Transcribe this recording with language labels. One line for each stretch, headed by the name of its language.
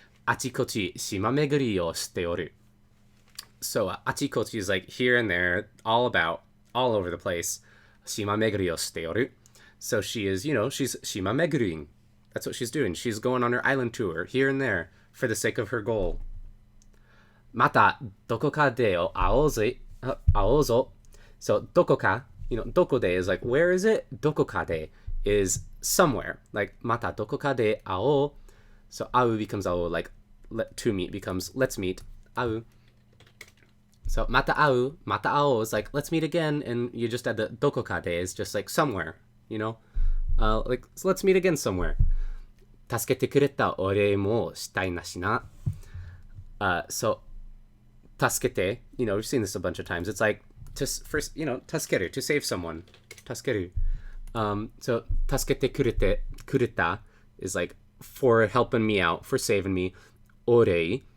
Japanese: Achikochi shimameguri o shite oru.
English: So achikochi is like here and there, all about, all over the place.
Japanese: Shimameguri o shite oru.
English: So she is, you know, she's shimameguruing. That's what she's doing. She's going on her island tour here and there for the sake of her goal.
Japanese: またどこかで会おうぞ.
English: So どこか, you know, どこで is like where is it?
Japanese: どこかで
English: is somewhere.
Japanese: Like またどこかで会おう.
English: So 会う becomes 会おう, like to meet becomes let's meet.
Japanese: 会う.
English: So
Japanese: また会う
English: is like let's meet again, and you just add the どこかで is just like somewhere, you know? Like so let's meet again somewhere.
Japanese: 助けてくれたお礼もしたいなしな.
English: So 助けて, you know, we've seen this a bunch of times. It's like to first, you know, 助ける, to save someone. 助ける. So
Japanese: 助けてくれた
English: is like for helping me out, for saving me. Ore.